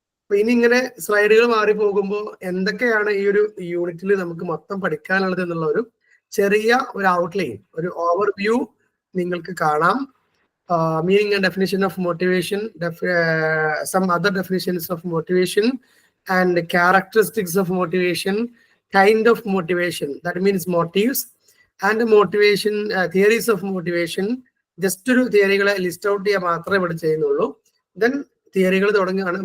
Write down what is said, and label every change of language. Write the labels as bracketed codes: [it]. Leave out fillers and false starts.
[ml] ഇനി ഇങ്ങനെ സ്ലൈഡുകൾ മാറി പോകുമ്പോൾ എന്തൊക്കെയാണ് ഈ ഒരു യൂണിറ്റിൽ നമുക്ക് മൊത്തം പഠിക്കാനുള്ളത് എന്നുള്ള ഒരു ചെറിയ ഒരു ഔട്ട്ലൈൻ, ഒരു ഓവർവ്യൂ നിങ്ങൾക്ക് കാണാം. [en] Meaning and definition of motivation, some other definitions of motivation, and characteristics of motivation, kind of motivation, that means motives, and motivation, theories of motivation. [ml] Just ഒരു തിയറികളെ ലിസ്റ്റ് ഔട്ട് ചെയ്യാൻ മാത്രമേ ഇവിടെ ചെയ്യുന്നുള്ളൂ. ദെൻ തിയറികൾ തുടങ്ങുകയാണ്.